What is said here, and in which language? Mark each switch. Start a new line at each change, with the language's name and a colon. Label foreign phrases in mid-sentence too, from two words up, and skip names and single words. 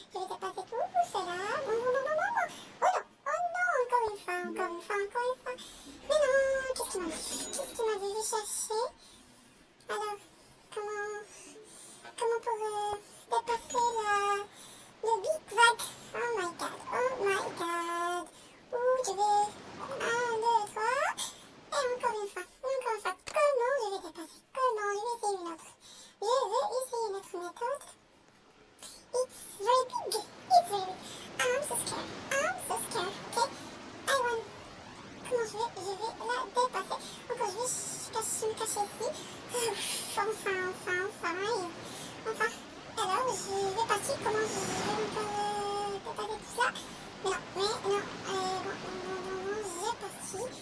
French: Je vais dépasser tout cela. Bon, bon, bon, bon, bon, bon. Oh non! Oh non! Encore une fois, encore une fois, encore une fois. Mais non! Qu'est-ce qu'il m'a dit? Qu'est-ce qu'il m'a dit? Je vais chercher. Alors, comment pour dépasser le Big Vague?
English: Oh my god! Oh my god!
French: Où je vais? 1, 2, 3. Et encore une fois, comment je vais dépasser? Comment je vais essayer une autre? Je vais essayer une autre méthode.
English: It's very big. It's very big. I'm so scared. I'm so scared. Okay. I want.
French: Comment je vais la dépasser? Encore, je vais me cacher ici. Enfin. Alors, je vais partir. Comment je vais encore dépasser tout ça? Mais non. Bon, j'ai parti.